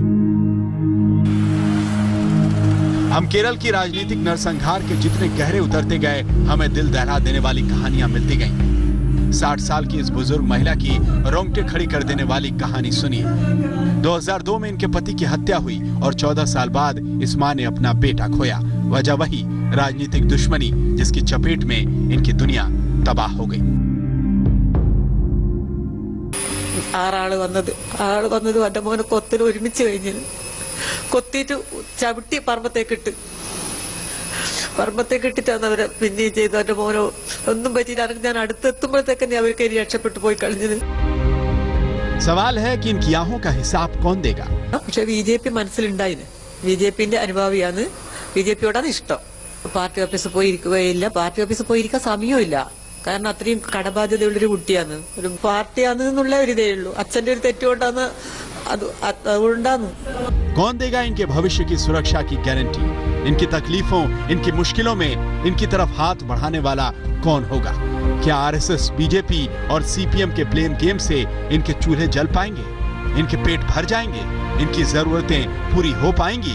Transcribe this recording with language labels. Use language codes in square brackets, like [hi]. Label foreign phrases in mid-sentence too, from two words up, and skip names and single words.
[hi] हम केरल की राजनीतिक नरसंहार के जितने गहरे उतरते गए, हमें दिल दहला देने वाली कहानियां मिलती गईं। 60 साल की इस बुजुर्ग महिला की रोंगटे खड़ी कर देने वाली कहानी सुनिए। 2002 में इनके पति की हत्या हुई और 14 साल बाद इस मां ने अपना बेटा खोया। वजह वही राजनीतिक दुश्मनी जिसकी चपेट में इनकी दुनिया तबाह हो गई। [ml] ആറാള് വന്നത് എന്റെ മോനെ കൊത്തിന് ഒരുമിച്ച് കഴിഞ്ഞത്. കൊത്തിയിട്ട് ചവിട്ടി പറമ്പത്തേക്കിട്ടിട്ടാണ് അവരെ പിന്നെയും ചെയ്തു. എന്റെ മോനോ ഒന്നും പറ്റിയില്ല. ഞാൻ അടുത്തെത്തുമ്പോഴത്തേക്കന്നെ അവർക്ക് ഇനി രക്ഷപ്പെട്ടു പോയി കഴിഞ്ഞത്. [hi] सवाल है कि इनकी आहों का हिसाब कौन देगा? [ml] പക്ഷെ ബിജെപി മനസ്സിലുണ്ടായിന്. ബിജെപിന്റെ അനുഭാവിയാണ്. ബിജെപിയോടാണ് ഇഷ്ടം. പാർട്ടി ഓഫീസിൽ പോയി ഇരിക്കുകയില്ല. പാർട്ടി ഓഫീസിൽ പോയി ഇരിക്കാൻ സമയവും ഇല്ല. കാരണം അത്രയും കടബാധ്യതയുള്ളൊരു കുട്ടിയാണ്. ഒരു പാർട്ടിയാണ് എന്നുള്ള ഒരു ഇതേ ഉള്ളൂ. അച്ഛന്റെ ഒരു തെറ്റുകൊണ്ടാണ് അതുകൊണ്ടാണ്. [hi] कौन देगा इनके भविष्य की सुरक्षा की गारंटी? इनकी तकलीफों, इनकी मुश्किलों में इनकी तरफ हाथ बढ़ाने वाला कौन होगा? क्या आरएसएस, बीजेपी और सीपीएम के ब्लेम गेम से इनके चूल्हे जल पाएंगे? इनके पेट भर जाएंगे? इनकी जरूरतें पूरी हो पाएंगी?